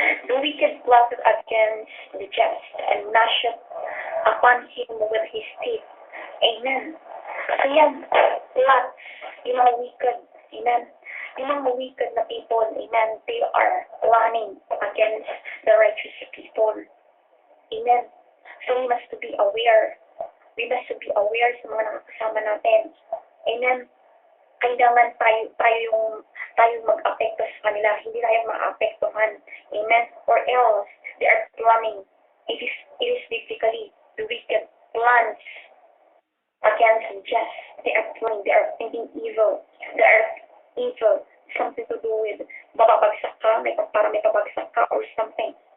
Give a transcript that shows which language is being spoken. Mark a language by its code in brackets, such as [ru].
[en] The wicked plotted against the just and gnashed upon him with his teeth. Amen. [tl] So yan, plots, yung mga wicked. Amen. Yung mga wicked na [en] people, amen, they are planning against the righteous people. Amen. So we must be aware. We must be aware [tl] sa mga nakakasama natin. [en] Amen. [tl] Kailangan tayo mag-apekto sa kanila, hindi tayo ma-apektuhan. [en] Amen? Or else, they are planning. It is basically the wicked plans against the just. They are planning, they are thinking evil. They are evil, something to do with [tl] mapapagsak ka, para may pabagsak ka [en] or something.